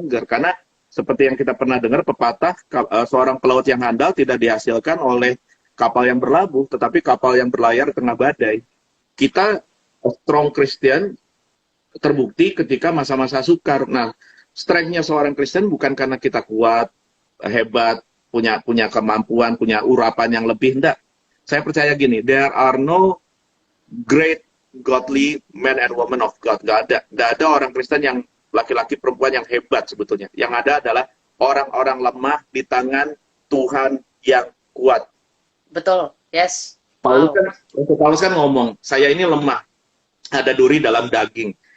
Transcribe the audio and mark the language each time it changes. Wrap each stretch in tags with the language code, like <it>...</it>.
<id>karena seperti yang kita pernah dengar pepatah, seorang pelaut yang handal tidak dihasilkan oleh kapal yang berlabuh, tetapi kapal yang berlayar di tengah badai. Kita</id> <en>strong Christian</en> <id>terbukti ketika masa-masa sukar. Nah, strength-nya seorang Kristen bukan karena kita kuat, hebat, punya kemampuan, punya urapan yang lebih, enggak. Saya percaya gini,</id> <en>there are no great godly men and women of God.</en> <id>Nggak ada orang Kristen yang laki-laki perempuan yang hebat sebetulnya. Yang ada adalah orang-orang lemah di tangan Tuhan yang kuat. Betul. Yes. Paulus Wow. kan, Paulus kan ngomong, saya ini lemah, ada duri dalam daging.</id>